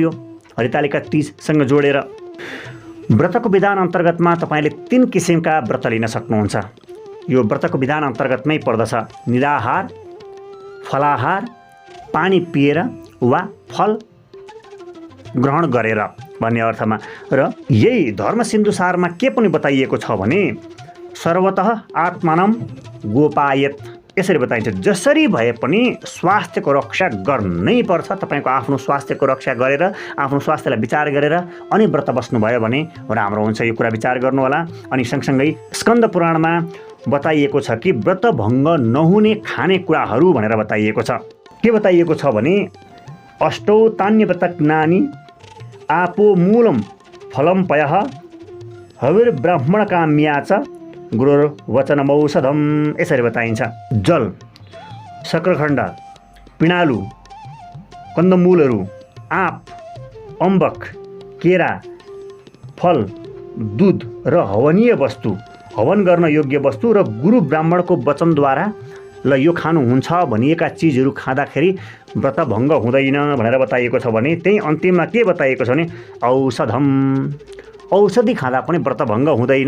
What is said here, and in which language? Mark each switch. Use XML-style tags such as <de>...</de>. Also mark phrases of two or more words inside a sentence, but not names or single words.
<ne>यो हरितालिका तीजसँग जोडेर व्रतको विधान अन्तर्गतमा तपाईँले 3 किसिमका व्रत लिन सक्नुहुन्छ। यो व्रतको विधान अन्तर्गतमै पर्दछ निराहार, फलाहार, पानी पिएर वा फल ग्रहण गरेर भन्ने अर्थमा। र यही धर्म सिन्धु सारमा के पनि बताइएको छ भने</ne> <sa>सर्वतः आत्मानं गोपायत,</sa> <ne>यसरी बताइन्छ जसरी भए पनि स्वास्थ्यको रक्षा गर्नै पर्छ। तपाईँको आफ्नो स्वास्थ्यको रक्षा गरेर, आफ्नो स्वास्थ्यलाई विचार गरेर अनि व्रत बस्नुभयो भने राम्रो हुन्छ। यो कुरा विचार गर्नु होला। अनि सँगसँगै स्कन्द पुराणमा बताइएको छ कि व्रत भङ्ग नहुने खानेकुराहरू भनेर बताइएको छ। के बताइएको छ भने</ne> <sa>अष्टौ तान्यव्रतज्ञानी आपो मूलम फलम पयः हविर्ब्राह्मणकाम्या च गुरुर्वचनमौषधम,</sa> <ne>यसरी बताइन्छ। जल, सक्खरखण्ड, पिँडालु, कन्दमूलहरू, आँप, अम्बक, केरा, फल, दुध र हवनीय वस्तु, हवन गर्न योग्य वस्तु र गुरु ब्राह्मणको वचनद्वारा ल यो खानुहुन्छ भनिएका चिजहरू खाँदाखेरि व्रत भङ्ग हुँदैन भनेर बताइएको छ भने त्यही अन्तिममा के बताइएको छ भने औषधम, औषधि खाँदा पनि व्रत भङ्ग हुँदैन।</ne>